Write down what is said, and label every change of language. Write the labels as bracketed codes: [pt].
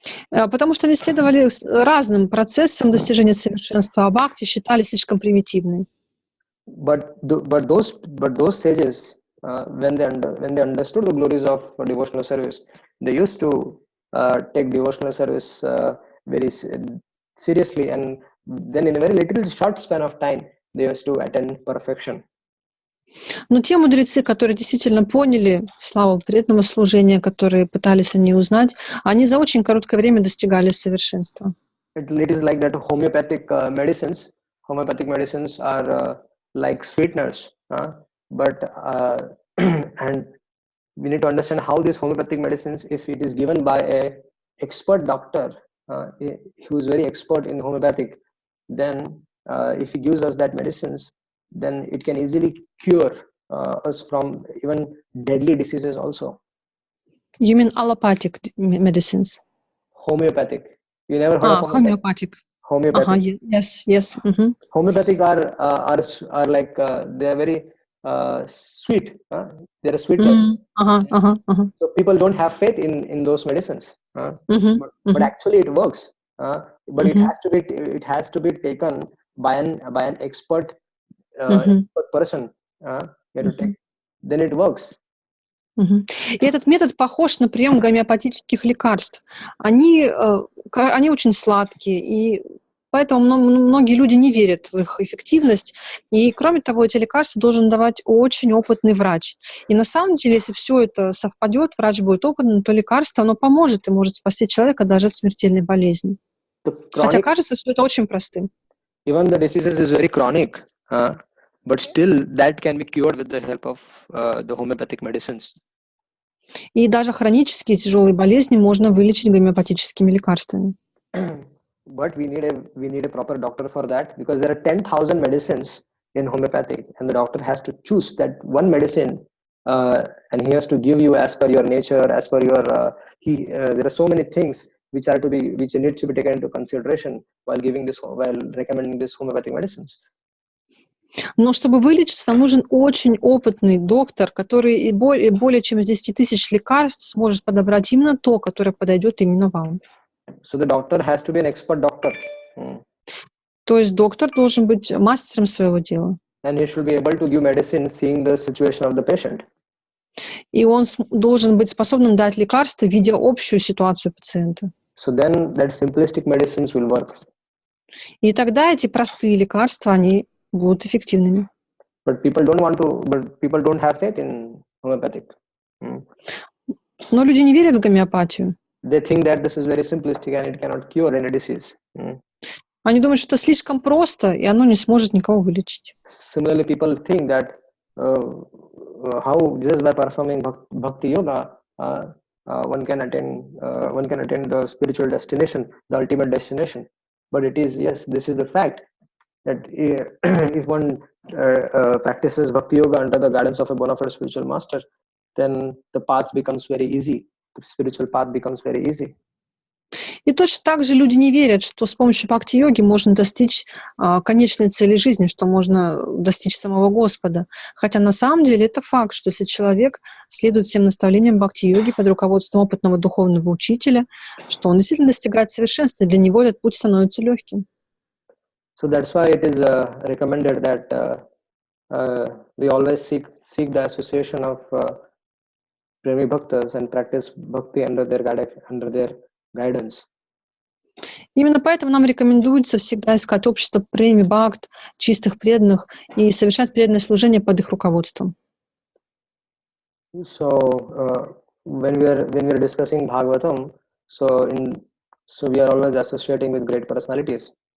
[ru] Потому что они следовали разным процессам достижения совершенства, а бхакти считали слишком примитивной. [en] But those sages, when they understood the glories of devotional service, they used to take devotional service very seriously, and then in a very little short span of time, they used to attain perfection. [ru] Но те мудрецы, которые действительно поняли славу преданного служения, которые пытались они узнать, они за очень короткое время достигали совершенства. [en] It is like that homeopathic medicines. Homeopathic medicines are like sweeteners, but and we need to understand how these homeopathic medicines, if it is given by a expert doctor who is very expert in homeopathic, then if he gives us that medicines, then it can easily cure us from even deadly diseases also. You mean allopathic medicines? Homeopathic. You never heard of homeopathic? Homeopathic. Yes. Mm-hmm. Homeopathic are like they are very sweet. They are sweetness. So people don't have faith in those medicines. But actually it works. But it has to be taken by an expert person. Then it works. [ru] И этот метод похож на прием гомеопатических лекарств. Они очень сладкие, и поэтому многие люди не верят в их эффективность. И, кроме того, эти лекарства должен давать очень опытный врач. И на самом деле, если все это совпадет, врач будет опытным, то лекарство, оно поможет и может спасти человека даже от смертельной болезни. Хотя кажется, что это очень простым. [en] Even the diseases is very chronic, but still that can be cured with the help of the homeopathic medicines. [ru] И даже хронические тяжелые болезни можно вылечить гомеопатическими лекарствами. [en] But we need a proper doctor for that, because there are 10,000 medicines in homeopathic, and the doctor has to choose that one medicine, and he has to give you as per your nature, as per your there are so many things which need to be taken into consideration while recommending this homeopathic medicines. [ru] Но чтобы вылечиться, нам нужен очень опытный доктор, который более чем из 10 тысяч лекарств сможет подобрать именно то, которое подойдет именно вам. [en] So the doctor has to be an expert doctor. [ru] То есть доктор должен быть мастером своего дела. [en] And he should be able to give medicine seeing the situation of the patient. [ru] И он должен быть способным дать лекарства, видя общую ситуацию пациента. [en] So then that simplistic medicines will work. [ru] И тогда эти простые лекарства, они будут эффективными. [en] But people don't have faith in homeopathic. [ru] Но люди не верят в гомеопатию. [en] They think that this is very simplistic and it cannot cure any disease. [ru] Они думают, что это слишком просто, и оно не сможет никого вылечить. [en] Similarly, people think that how just by performing bhakti yoga one can attain the spiritual destination, the ultimate destination. But this is the fact that if one practices bhakti yoga under the guidance of a bona fide spiritual master, then the path becomes very easy. The spiritual path becomes very easy. [ru] И точно так же люди не верят, что с помощью бхакти-йоги можно достичь конечной цели жизни, что можно достичь самого Господа. Хотя на самом деле это факт, что если человек следует всем наставлениям бхакти-йоги под руководством опытного духовного учителя, что он действительно достигает совершенства, для него этот путь становится легким. [en] So that's why it is recommended that we always seek the association of premi bhaktas and practice bhakti under their guidance. [ru] Именно поэтому нам рекомендуется всегда искать общество преми бхакт, чистых преданных, и совершать преданное служение под их руководством. [en] So when we are discussing Bhagavatam, so we are always associating with great personalities.